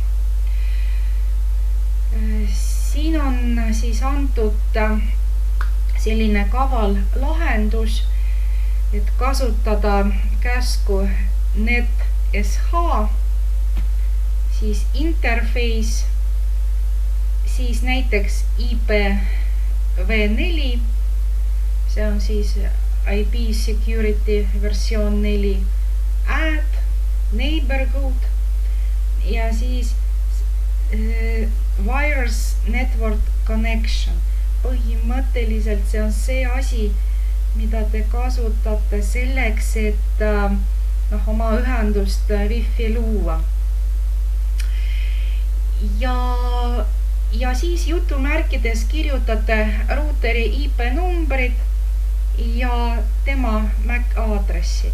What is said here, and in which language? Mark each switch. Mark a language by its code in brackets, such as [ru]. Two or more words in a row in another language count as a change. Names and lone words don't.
[et] Siin on siis antud selline kaval lahendus, et kasutada käsku netsh, siis interface, siis näiteks IPv4, see on siis [en] IP security [et] versioon 4, add, neighborhood ja siis [en] wireless network connection. [et] Põhimõtteliselt see on see asi, mida te kasutate selleks, et oma ühendust Wi-Fi luua. Ja siis jutumärkides kirjutate ruuteri IP numbrid ja tema MAC aadressi.